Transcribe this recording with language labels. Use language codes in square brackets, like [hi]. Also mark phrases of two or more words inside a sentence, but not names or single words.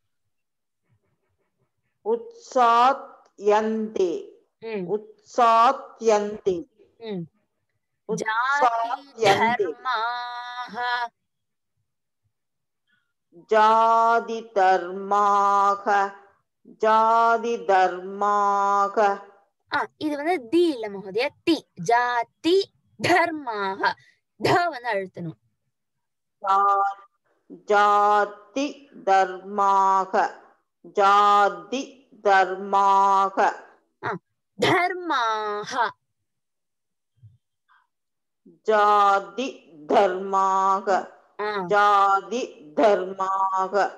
[sa] उत्सात्यन्ते उत्सात्यन्ते जातिधर्माः जातिधर्माः जातिधर्माः [ta] இது வந்து தி இல்ல மகோதயா தி [sa] जाति धर्माः [ta] த வந்து அழுத்தணும் [sa] जाति धर्माः जाति धर्माः धर्माः जाति धर्माः जाति धर्माः